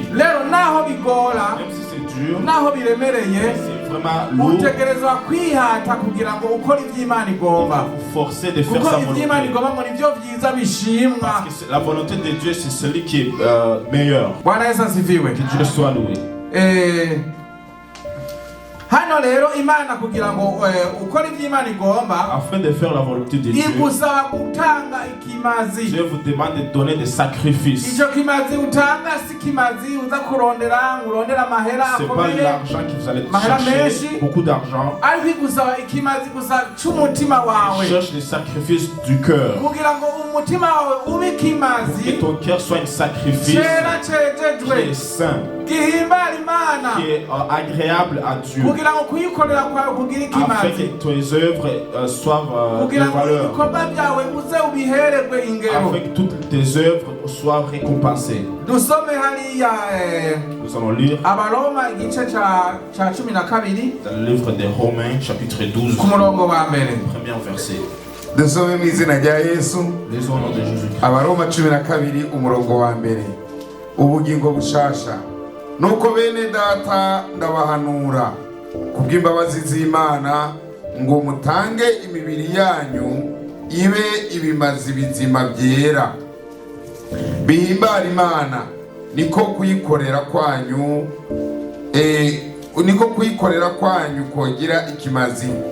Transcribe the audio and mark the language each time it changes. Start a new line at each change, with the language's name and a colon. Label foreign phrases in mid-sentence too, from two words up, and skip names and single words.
French: Même si c'est dur, c'est vraiment lourd, vous forcer de faire sa volonté. Parce que la volonté de Dieu, c'est celui qui est meilleur. Que Dieu soit loué.
Rundi: Hano rero Imana kugira ngo ukora iby'Imana igomba,
French: afin de faire la volonté de Dieu,
Rundi: igusaba gutanga ikimazi.
French: Dieu vous demande de donner des sacrifices.
Rundi: Icyo kimazi utanga si kimazi uza kurondera amahera akomeye.
French: C'est pas l'argent que vous allez chercher, beaucoup d'argent.
Rundi: Ariko igusaba ikimazi gusa cy'umutima wawe.
French: Cherche les sacrifices du cœur.
Rundi: Kugira ngo umutima wawe ube kimazi,
French: que ton cœur soit un sacrifice qui est saint, qui est agréable à Dieu, afin que tes œuvres soient de valeur, afin que toutes tes œuvres soient récompensées. Nous allons lire dans le livre des Romains chapitre 12, premier verset.
Rundi: Dusome mu izina rya Yesu.
French: Les au nom de Jésus.
Rundi: Abaroma 12 umurongo wa mbere. Ubugingo bushasha. Nuko bene data ndabahanura kubw'imbabazi z'Imana ngo mutange imibiri yanyu ibe ibimazi bizima byera, bihimbara Imana, niko kuyikorera kwanyu kogira ikimazi.